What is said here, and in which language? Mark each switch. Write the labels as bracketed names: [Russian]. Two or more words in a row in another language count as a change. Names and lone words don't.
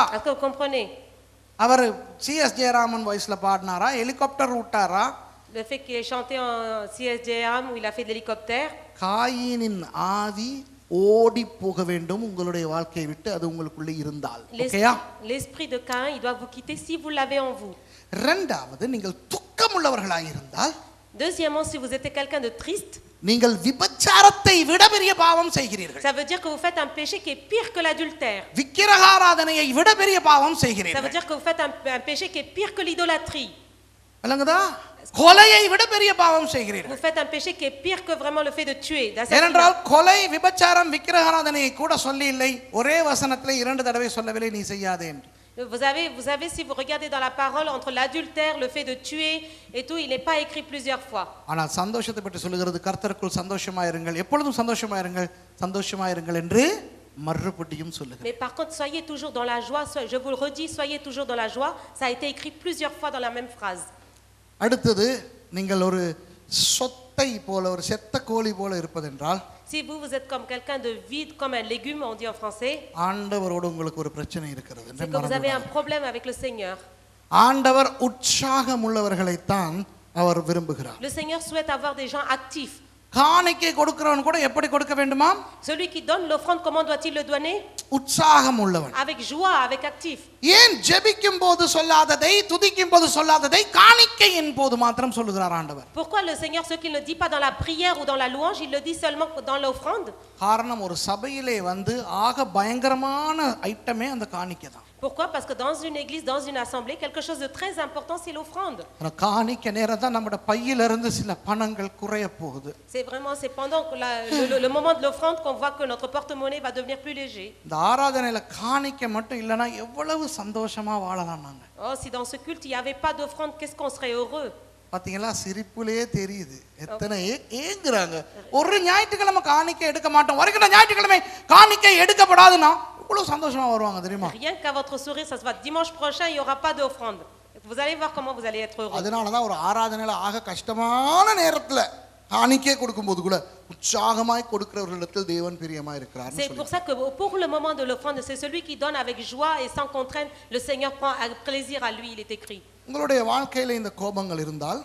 [French] Est-ce que vous comprenez? [Tamil] அவர் சிஎஸ் ஜெயராமன் வாய்ஸ்ல பாடினாரா ஹெலிகாப்டர் விட்டாரா? [French] Le fait qu'il ait chanté en CSJM où il a fait de l'hélicoptère. [Tamil] காயினின் ஆவி ஓடி போக வேண்டும் உங்களுடைய வாழ்க்கையை விட்டு அது உங்களுக்குள்ள இருந்தால். ஓகேயா? [French] L'esprit de Caïn, il doit vous quitter si vous l'avez en vous. [Tamil] இரண்டாவது நீங்கள் துக்கமுள்ளவர்களாய் இருந்தால். [French] Deuxièmement, si vous êtes quelqu'un de triste, [Tamil] நீங்கள் விபச்சாரத்தை விட பெரிய பாவம் செய்கிறீர்கள். [French] ça veut dire que vous faites un péché qui est pire que l'adultère. [Tamil] விக்கிரகாராதனையை விட பெரிய பாவம் [French] Ça veut [Tamil] செய்கிறீர்கள். [French] dire que vous faites un péché qui est pire que l'idolâtrie. [Tamil] விளங்குதா? கொலையை விட பெரிய பாவம் செய்கிறீர்கள். [French] Vous faites un péché qui est pire que vraiment le fait de tuer. [Tamil] ஏனென்றால் கொலை விபச்சாரம் விக்கிரகாராதனையை கூட சொல்லி இல்லை ஒரே வசனத்திலே இரண்டு தடவை சொல்லவில்லை நீ செய்யாதே என்று. [French] Vous avez, si vous regardez dans la parole, entre l'adultère, le fait de tuer et tout, il n'est pas écrit plusieurs fois. [Tamil] ஆனால் சந்தோஷத்தை பற்றி சொல்லுகிறது கர்த்தருக்குள் சந்தோஷமாயிருங்கள் எப்பொழுதும் சந்தோஷமாயிருங்கள் சந்தோஷமாயிருங்கள் என்று மறுபடியும் சொல்லுகிறது. [French] Mais par contre, soyez toujours dans la joie. Je vous le redis, soyez toujours dans la joie. Ça a été écrit plusieurs fois dans la même phrase. [Tamil] அடுத்தது நீங்கள் ஒரு சொத்தை செத்தை போல ஒரு செத்த கோழி போல இருப்பதென்றால் [French] Si vous, vous êtes comme quelqu'un de vide, comme un légume, on dit en français, [Tamil] ஆண்டவரோடு உங்களுக்கு ஒரு பிரச்சனை இருக்கிறது [French] c'est [Tamil] என்று [French] que vous avez [Tamil] மறந்துவிடாதீர்கள். [French] un problème avec le Seigneur. [Tamil] ஆண்டவர் உற்சாகம் உள்ளவர்களைத்தான் அவர் விரும்புகிறார். [French] Le Seigneur souhaite avoir des gens actifs. [Tamil] காணிக்கை கொடுக்கிறவன் கூட எப்படி கொடுக்க வேண்டுமா? [French] Celui qui donne l'offrande, comment doit-il le donner? [Tamil] உற்சாகம் உள்ளவன். [French] Avec joie, avec actif. [Tamil] ஏன் ஜெபிக்கும் போது சொல்லாததை துதிக்கும் போது சொல்லாததை காணிக்கையின் போது மாத்திரம் சொல்லுகிறார் ஆண்டவர்? [French] Pourquoi le Seigneur, ce qu'il ne dit pas dans la prière ou dans la louange, il le dit seulement dans l'offrande? [Tamil] காரணம் ஒரு சபையிலே வந்து ஆக பயங்கரமான ஐட்டமே அந்த காணிக்கை தான். [French] Pourquoi? Parce que dans une église, dans une assemblée, quelque chose de très important, c'est l'offrande. [Tamil] அந்த காணிக்கை நேரம் தான் நம்மட பையிலிருந்து சில பணங்கள் குறைய போகுது. [French] C'est vraiment, c'est pendant que le moment de l'offrande qu'on voit que notre porte-monnaie va devenir plus léger. [Tamil] இந்த ஆராதனையில காணிக்கை மட்டும் இல்லைன்னா எவ்வளவு சந்தோஷமா வாழலாம் நாங்க. [French] Oh, si dans ce culte, il n'y avait pas d'offrande, qu'est-ce qu'on serait heureux. [Tamil] பாத்தீங்களா, சிரிப்புலயே தெரியுது எத்தனை ஏங்குறாங்க. ஒரு ஞாயிற்றுக்கிழமை காணிக்கை எடுக்க மாட்டோம், வருகிற ஞாயிற்றுக்கிழமை காணிக்கை எடுக்கப்படாதுன்னா இவ்வளவு சந்தோஷமா வருவாங்க தெரியுமா? [French] Rien qu'à votre sourire, ça se voit. Dimanche prochain, il n'y aura pas d'offrande. Vous allez voir comment vous allez être heureux. [Tamil] அதனாலதான் ஒரு ஆராதனையில ஆக கஷ்டமான நேரத்துல காணிக்கை கொடுக்கும்போது கூட உற்சாகமாய் கொடுக்கிறவர்களிடத்தில் தேவன் பிரியமாய் இருக்கிறார். [French] C'est pour ça que pour le moment de l'offrande, c'est celui qui donne avec joie et sans contrainte, le Seigneur prend plaisir à lui, il est écrit. [Tamil] உங்களுடைய வாழ்க்கையில இந்த கோபங்கள் இருந்தால்,